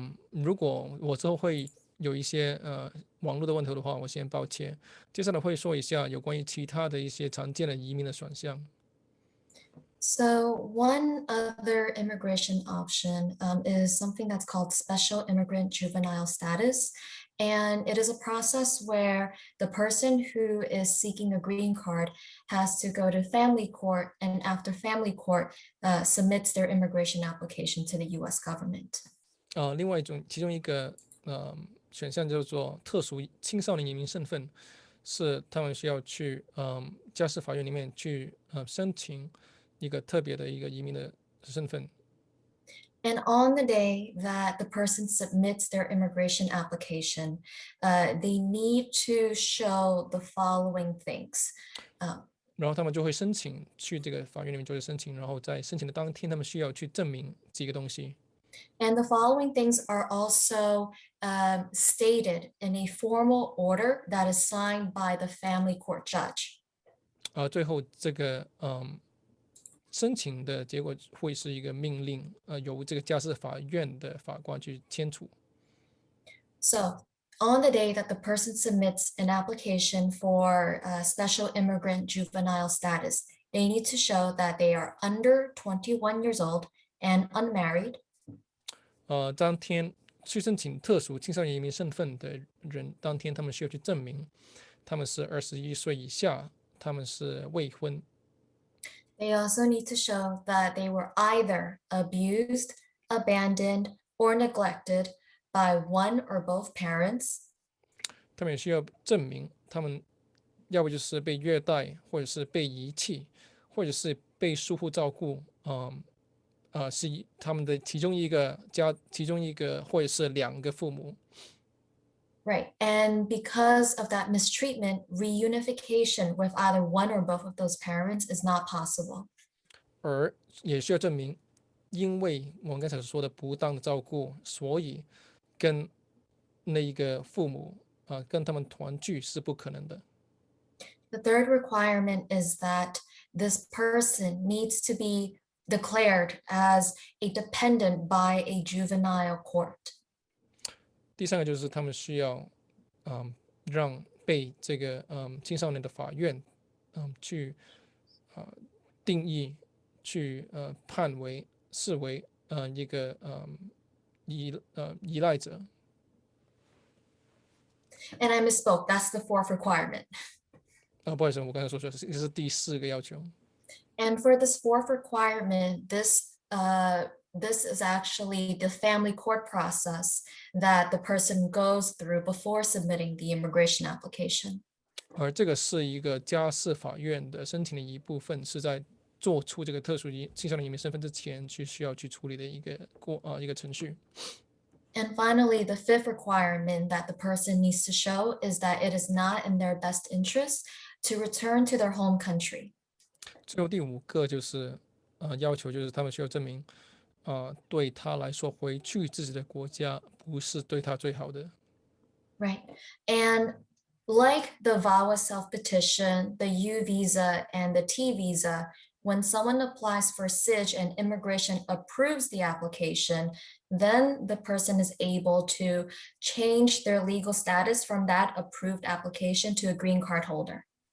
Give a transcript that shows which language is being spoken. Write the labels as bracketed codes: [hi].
[zh] 如果我之后会有一些网络的问题的话，我先抱歉。接下来会说一下有关于其他的一些常见的移民的选项。 [en] So one other immigration option is something that's called special immigrant juvenile status. And it is a process where the person who is seeking a green card has to go to family court, and after family court submits their immigration application to the US government. [zh] 另外其中一个选项叫做特殊青少年移民身份，是他们需要去家事法院里面去申请一个特别的一个移民的身份。 [en] And on the day that the person submits their immigration application, they need to show the following things. [zh] 然后他们就会申请去这个法院里面做申请，然后在申请的当天，他们需要去证明几个东西。 [en] And the following things are also stated in a formal order that is signed by the family court judge. [zh] 最后这个申请的结果会是一个命令，由这个家事法院的法官去签署。 [en] So on the day that the person submits an application for special immigrant juvenile status, they need to show that they are under 21 years old and unmarried. [zh] 当天去申请特殊青少年移民身份的人，当天他们需要去证明他们是21岁以下，他们是未婚。 [en] They also need to show that they were either abused, abandoned, or neglected by one or both parents. [zh] 他们也需要证明他们要不就是被虐待，或者是被遗弃，或者是被疏忽照顾，是他们的其中一个或者是两个父母。 [en] Right. And because of that mistreatment, reunification with either one or both of those parents is not possible. [zh] 而也需要证明，因为我们刚才所说的不当的照顾，所以跟那一个父母跟他们团聚是不可能的。 [en] The third requirement is that this person needs to be declared as a dependent by a juvenile court. [zh] 第三个就是他们需要让被这个青少年的法院去定义，去视为一个依赖者。 [en] And I misspoke. That's the fourth requirement. [zh] 不好意思，我刚才说错，这是第4个要求。 [en] And for this fourth requirement, this is actually the family court process that the person goes through before submitting the immigration application. [zh] 而这个是一个家事法院的申请的一部分，是在做出这个特殊青少年移民身份之前，需要去处理的一个程序。 [en] And finally, the fifth requirement that the person needs to show is that it is not in their best interest to return to their home country. [zh] 最后第5个就是要求就是他们需要证明，对他来说回去自己的国家不是对他最好的。 [en] Right. And like the VAWA Selfpetition, the U visa, and the T visa, when someone applies for CIG and immigration approves the application, then the person is able to change their legal status from that approved application to a green card holder.